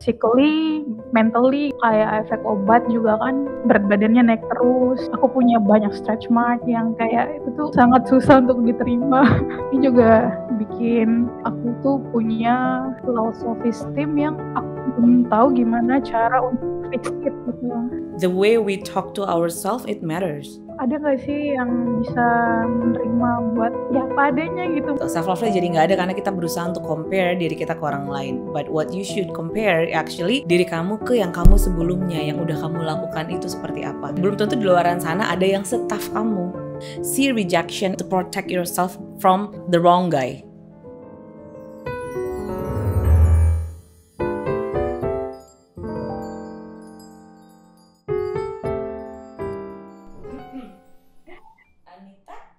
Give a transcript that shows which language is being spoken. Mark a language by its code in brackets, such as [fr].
[en] Physically, mentally, [id] kayak efek obat juga kan berat badannya naik terus. Aku punya banyak stretch mark yang kayak itu tuh sangat susah untuk diterima. Ini juga bikin aku tuh punya [en] low self esteem [id] yang aku belum tahu gimana cara untuk [en] fix it [id] gitu. [en] The way we talk to ourselves, it matters. [id] Ada nggak sih yang bisa menerima buat ya apa adanya gitu? Self love jadi nggak ada karena kita berusaha untuk compare diri kita ke orang lain. [en] But what you should compare actually [id] diri kamu ke yang kamu sebelumnya, yang udah kamu lakukan itu seperti apa. Belum tentu di luaran sana ada yang setaf kamu. [en] See rejection to protect yourself from the wrong guy. Anita,